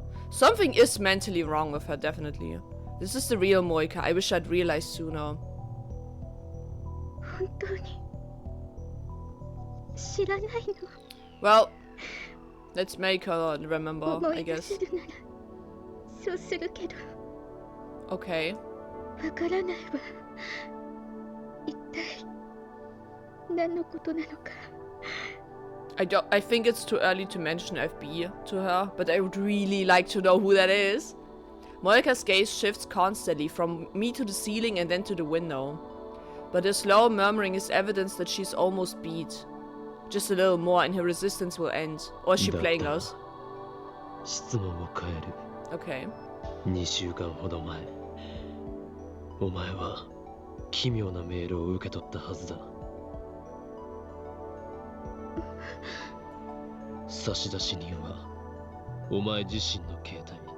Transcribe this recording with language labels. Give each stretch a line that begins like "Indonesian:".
English: Something is mentally wrong with her, definitely. This is the real Moika. I wish I'd realized sooner.
Japanese: 本当に知らないの。
English: Well, let's make her remember,
Japanese: 思
English: I
Japanese: い出
English: guess.
Japanese: せるならそうするけど
English: Okay.
Japanese: わからないわ。一体何のことなのか。
English: I think it's too early to mention FB to her, but I would really like to know who that is. Moika's gaze shifts constantly from me to the ceiling and then to the window. But the slow murmuring is evidence that she's almost beat. Just a little more and her resistance will end. Or is she playing us?
Japanese: 質問を変える。
English: Okay.
Japanese: 2週間ほど前、お前は奇妙なメールを受け取ったはずだ。差出人はお前自身の携帯。